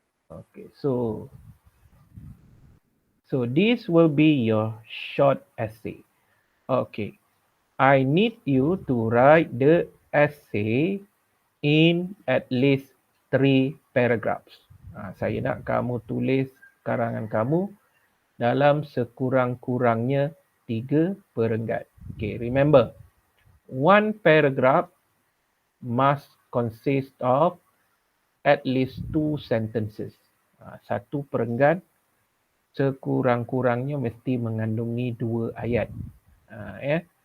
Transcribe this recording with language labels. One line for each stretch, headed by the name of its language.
English: Okay. So this will be your short essay. Okay. I need you to write the essay in at least 3 paragraphs.
Malay: Saya nak kamu tulis karangan kamu dalam sekurang-kurangnya 3 perenggan.
English: Okay, remember, one paragraph must consist of at least 2 sentences.
Malay: Satu perenggan sekurang-kurangnya mesti mengandungi 2 ayat. Ya.